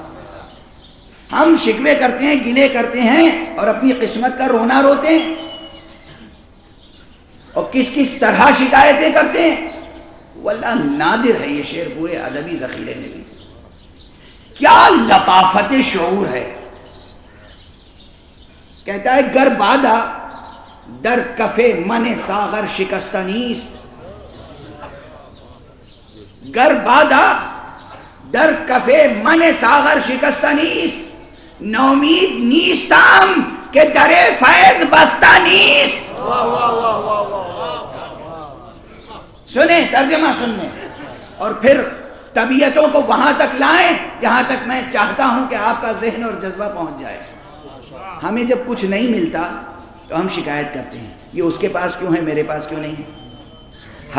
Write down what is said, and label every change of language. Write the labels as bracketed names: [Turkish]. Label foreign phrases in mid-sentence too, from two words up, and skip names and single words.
[Urdu] ہم شکوے کرتے ہیں, گلے کرتے ہیں اور اپنی قسمت کا رونا روتے ہیں, اور کس کس طرح شکایتیں کرتے ہیں. واللہ نادر ہے یہ شعر پورے ادبی ذخیرے میں بھی. کیا لطافت شعور ہے. کہتا ہے [Persian] گر بادا در کفے من ساغر شکستہ نیست, گر بادا در کفے من ساغر شکستہ نیست, نومید نیستم کہ در فیض بستہ نیست. [Urdu] سنیں ترجمہ سنیں اور پھر طبیعتوں کو وہاں تک لائیں جہاں تک میں چاہتا ہوں کہ آپ کا ذہن اور جذبہ پہنچ جائے. ہمیں جب کچھ نہیں ملتا تو ہم شکایت کرتے ہیں, یہ اس کے پاس کیوں ہے, میرے پاس کیوں نہیں ہے.